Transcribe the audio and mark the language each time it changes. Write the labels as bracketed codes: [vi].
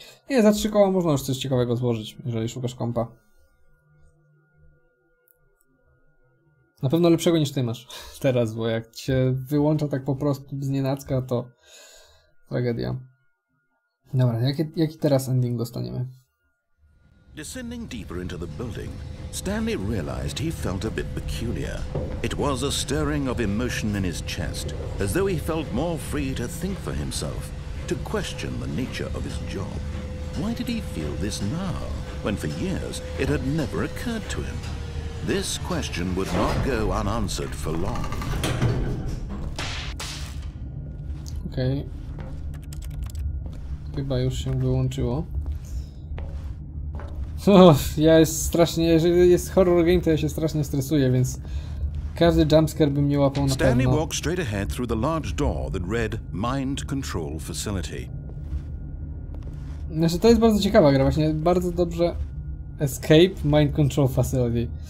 [pl] Nie, za 3 koła można już coś ciekawego złożyć, jeżeli szukasz kompa. Na pewno lepszego niż ty masz teraz, bo jak cię wyłącza tak po prostu znienacka, to tragedia. Dobra, jaki teraz ending dostaniemy? [en] Descending deeper into the building, Stanley realized he felt a bit peculiar. It was a stirring of emotion in his chest, as though he felt more free to think for himself, to question the nature of his job. Why did he feel this now, when for years it had never occurred to him? This question would not go unanswered for long. [pl] Okej. Chyba już się wyłączyło. Ja jest strasznie, jeżeli jest horror game, to ja się strasznie stresuję, więc każdy jumpscare by mnie łapał na pewno. [en] Stanley walked straight ahead through the large door that read Mind Control Facility. [pl] Znaczy to jest bardzo ciekawa gra, właśnie bardzo dobrze. [en] Escape Mind Control Facility.